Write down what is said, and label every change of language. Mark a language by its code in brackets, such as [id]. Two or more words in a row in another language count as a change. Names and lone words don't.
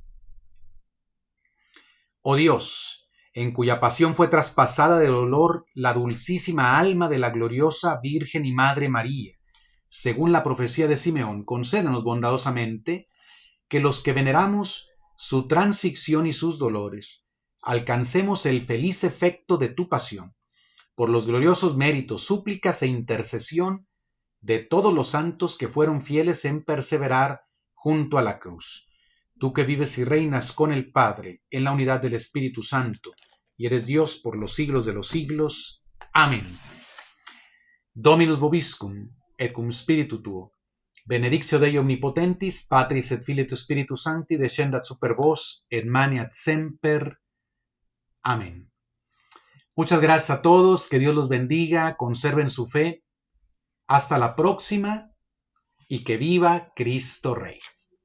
[es] Oh Dios, en cuya pasión fue traspasada de dolor la dulcísima alma de la gloriosa Virgen y Madre María, según la profecía de Simeón, concédenos bondadosamente que los que veneramos su transfixión y sus dolores, alcancemos el feliz efecto de tu pasión, por los gloriosos méritos, súplicas e intercesión de todos los santos que fueron fieles en perseverar junto a la cruz. Tú que vives y reinas con el Padre en la unidad del Espíritu Santo y eres Dios por los siglos de los siglos. Amén. [la] Dominus vobiscum, et cum spiritu tuo. Benedictio Dei omnipotentis, Patris et Filii et Spiritus Sancti, descendat super vos, et maniat semper. [es] Amén. Muchas gracias a todos, que Dios los bendiga, conserven su fe. Hasta la próxima y que viva Cristo Rey.